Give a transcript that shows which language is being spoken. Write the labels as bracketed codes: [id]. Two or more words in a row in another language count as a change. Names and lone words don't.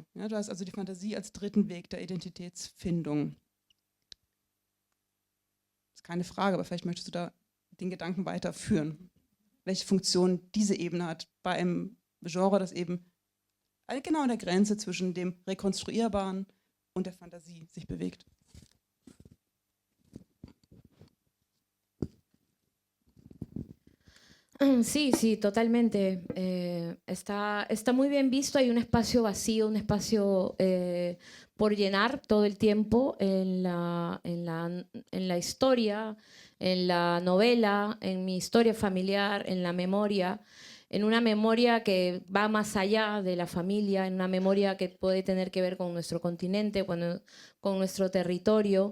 [de] Ja, du hast also die Fantasie als dritten Weg der Identitätsfindung. Das ist keine Frage, aber vielleicht möchtest du da den Gedanken weiterführen, welche Funktion diese Ebene hat bei einem Genre, das eben genau an der Grenze zwischen dem Rekonstruierbaren und der Fantasie sich bewegt. [es] Sí, sí, totalmente. Está muy bien visto. Hay un espacio vacío, un espacio por llenar todo el tiempo en la historia, en la novela, en mi historia familiar, en la memoria, en una memoria que va más allá de la familia, en una memoria que puede tener que ver con nuestro continente, con nuestro territorio.